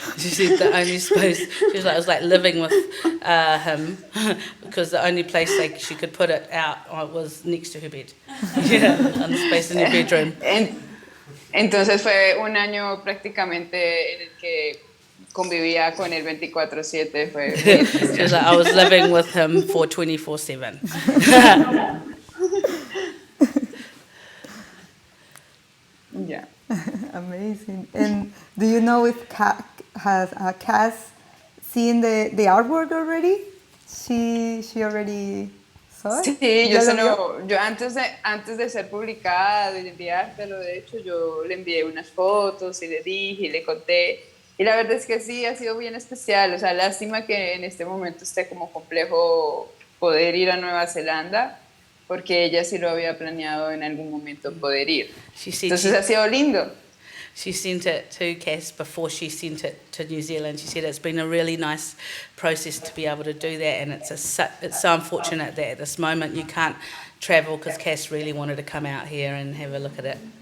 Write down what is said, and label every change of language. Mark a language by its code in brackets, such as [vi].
[en] She said the only space, she was like, it was like living with him, because the only place she could put it out was next to her bed. Yeah, on the space in her bedroom. [es] Entonces fue un año prácticamente en el que convivía con él 24/7. [en] She was like, I was living with him for 24/7. Yeah. Amazing. And do you know if has Cass seen the artwork already? She already saw it? [es] Sí, yo antes de ser publicada y de enviártelo, de hecho, yo le envié unas fotos y le dije y le conté. Y la verdad es que sí, ha sido bien especial. O sea, lástima que en este momento esté como complejo poder ir a Nueva Zelanda, porque ella sí lo había planeado en algún momento poder ir. Entonces ha sido lindo. [en] She sent it to Cass before she sent it to New Zealand. She said it's been a really nice process to be able to do that, and it's so unfortunate that at this moment you can't travel, because Cass really wanted to come out here and have a look at it.